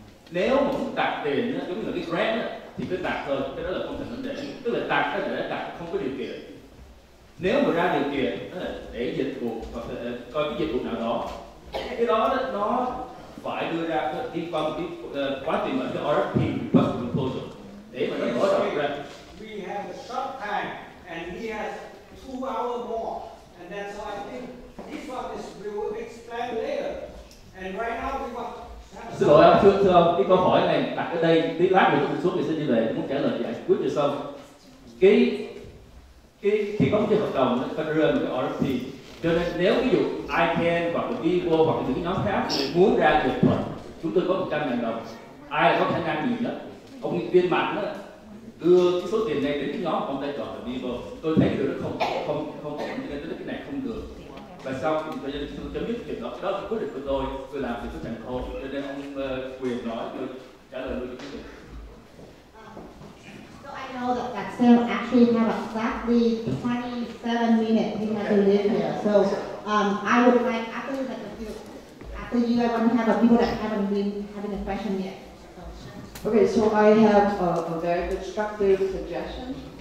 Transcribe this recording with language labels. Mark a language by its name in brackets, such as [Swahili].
[Vietnamese] Nếu mà muốn tặng tiền giống như là cái grant đó, thì cứ tặng thôi, cái đó là không thành vấn đề. Tức là tặng đó để tặng không có điều kiện. Nếu mà ra điều kiện đó là để dịch vụ hoặc là coi cái dịch vụ nào đó, cái đó nó phải đưa ra đi qua một cái quá trình mà cái RFP request proposal để mà nó mở rộng ra. [English] We have a short time and he has 2 hours more, and that's why I think this one is we will explain later. And right now we want. [Vietnamese] Xin lỗi ông, thưa ông, cái câu hỏi này đặt ở đây, tí lát nữa tôi xuống thì xin đi về, tôi muốn trả lời giải quyết cho xong. Khi có một cái hợp đồng nó phải đưa một cái RFP, cho nên nếu ví dụ ICANN hoặc là Vivo hoặc là những cái nhóm khác muốn ra dịch thuật, chúng tôi có 100.000 đồng, ai là có khả năng gì đó, ông nghị viên Mạnh đó đưa cái số tiền này đến cái nhóm ông ta chọn là Vivo, tôi thấy điều đó không ổn, cho nên cái này không được. Và sau tôi chấm dứt chuyện đó là quyết định của tôi làm việc với thành phố, cho nên ông Quyền nói tôi trả lời luôn cho quý vị. [English] So I know that Sale actually have exactly 27 minutes he has to live here. So I would like after you, I want to have people that haven't been having a question yet. Okay, so I have a very constructive suggestion.